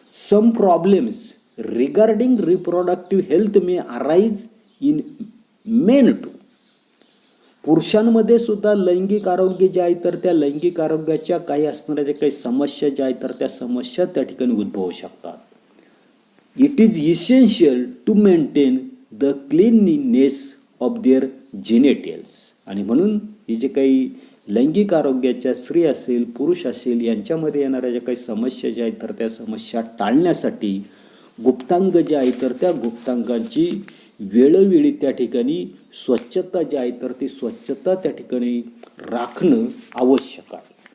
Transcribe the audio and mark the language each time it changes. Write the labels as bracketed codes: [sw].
[en] Some problems regarding reproductive health may arise in men too. [mr] पुरुषांमध्ये सुद्धा लैंगिक आरोग्य जे आहे तर त्या लैंगिक आरोग्याच्या काही असणाऱ्या ज्या काही समस्या ज्या आहेत तर त्या समस्या त्या ठिकाणी उद्भवू शकतात. [en] It is essential to maintain the cleanliness of their genitals. [mr] आणि म्हणून ही जे काही लैंगिक आरोग्याच्या स्त्री असेल पुरुष असेल यांच्यामध्ये येणाऱ्या ज्या काही समस्या ज्या आहेत तर त्या समस्या टाळण्यासाठी गुप्तांग जे आहे तर त्या गुप्तांगांची वेळोवेळी त्या ठिकाणी स्वच्छता जी आहे तर ती स्वच्छता त्या ठिकाणी राखणं आवश्यक आहे.